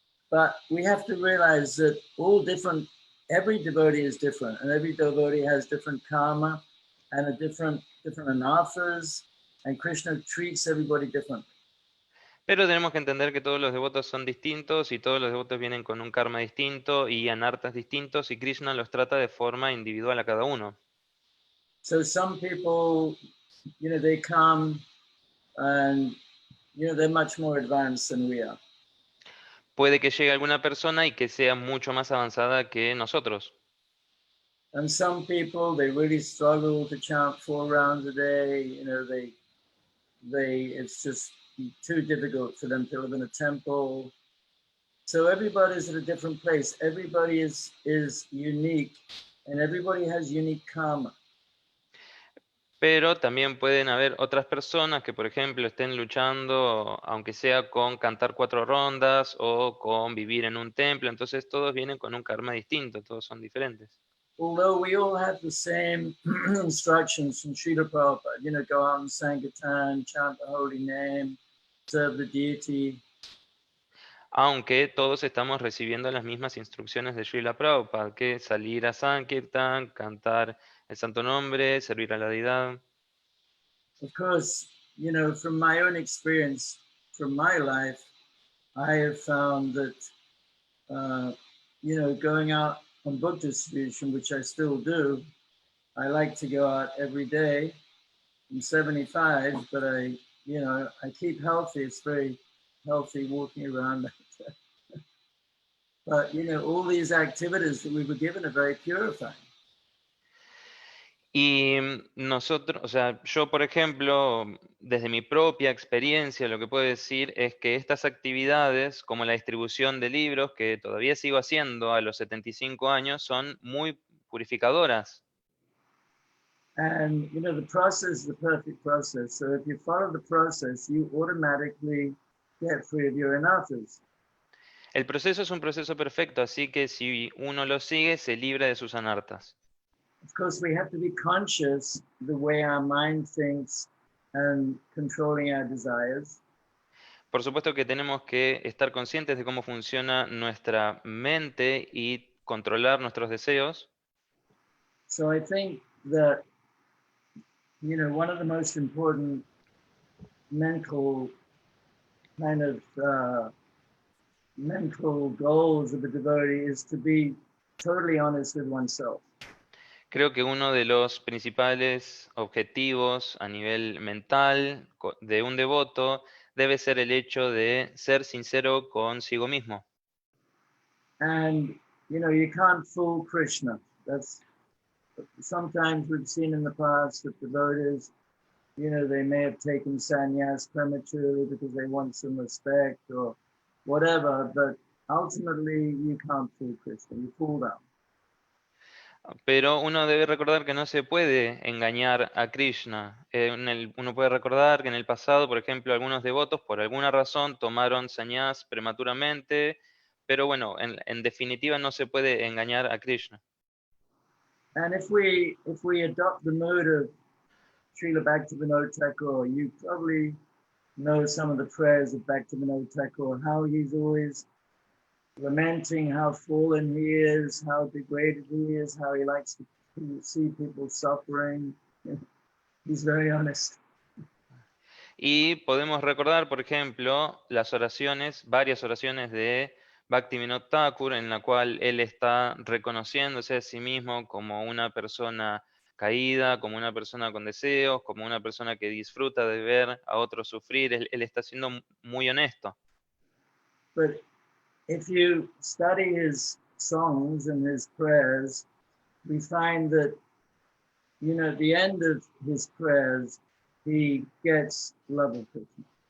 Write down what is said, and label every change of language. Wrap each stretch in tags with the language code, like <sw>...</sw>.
<en>But we have to realize that every devotee is different, and every devotee has different karma and a different anarthas, and Krishna treats everybody differently.</en> <es>Pero tenemos que entender que todos los devotos son distintos y todos los devotos vienen con un karma distinto y anartas distintos y Krishna los trata de forma individual a cada uno.</es> <en>So some people, you know, they come and, you know, they're much more advanced than we are.</en> <es>Puede que llegue alguna persona y que sea mucho más avanzada que nosotros.</es> <en>And some people, they really struggle to chant 4 rounds a day. You know, it's just too difficult for them to live in a temple. So everybody's at a different place. Everybody is unique, and everybody has unique karma.</en> <es>Pero también pueden haber otras personas que, por ejemplo, estén luchando, aunque sea con cantar 4 rondas o con vivir en un templo. Entonces todos vienen con un karma distinto, todos son diferentes.</es> <en>Although we all have the same instructions from Srila Prabhupada, you know, go out and Sankirtan, chant the holy name, serve the deity.</en> <es>Aunque todos estamos recibiendo las mismas instrucciones de Srila Prabhupada, que salir a Sankirtan, cantar el santo nombre, servir a la deidad.</es> <en>Of course, you know, from my own experience, from my life, I have found that, you know, going out on book distribution, which I still do, I like to go out every day. I'm 75, but I keep healthy. It's very healthy walking around. But, you know, all these activities that we were given are very purifying.</en> <es>Y nosotros, o sea, yo por ejemplo, desde mi propia experiencia, lo que puedo decir es que estas actividades, como la distribución de libros, que todavía sigo haciendo a los 75 años, son muy purificadoras.</es> <en>And you know, the process is the perfect process. So if you follow the process, you automatically get free of your anarthas.</en> <es>El proceso es un proceso perfecto, así que si uno lo sigue, se libra de sus anartas.</es> <en>Of course, we have to be conscious the way our mind thinks and controlling our desires.</en> <es>Por supuesto que tenemos que estar conscientes de cómo funciona nuestra mente y controlar nuestros deseos.</es> <en>So I think that, you know, one of the most important mental kind of mental goals of a devotee is to be totally honest with oneself.</en> <es>Creo que uno de los principales objetivos a nivel mental de un devoto debe ser el hecho de ser sincero consigo mismo.</es> <en>And, you know, you can't fool Krishna. That's sometimes we've seen in the past that devotees, you know, they may have taken sannyas prematurely because they want some respect or whatever, but ultimately you can't fool Krishna, you fool them.</en> <es>Pero uno debe recordar que no se puede engañar a Krishna. Uno puede recordar que en el pasado, por ejemplo, algunos devotos por alguna razón tomaron sannyas prematuramente, pero bueno, en definitiva no se puede engañar a Krishna.</es> <en>And if we adopt the mood of Srila Bhaktivinoda Thakur, you probably know some of the prayers of Bhaktivinoda Thakur, how he's always lamenting how fallen he is, how degraded he is, how he likes to see people suffering. He's very honest.</en> <es>Y podemos recordar, por ejemplo, las oraciones, varias oraciones de Bhaktivinoda Thakur, en la cual él está reconociéndose a sí mismo como una persona caída, como una persona con deseos, como una persona que disfruta de ver a otros sufrir. Él está siendo muy honesto.</es> <en>But if you study his songs and his prayers, we find that, you know, at the end of his prayers, he gets love of Krishna.</en>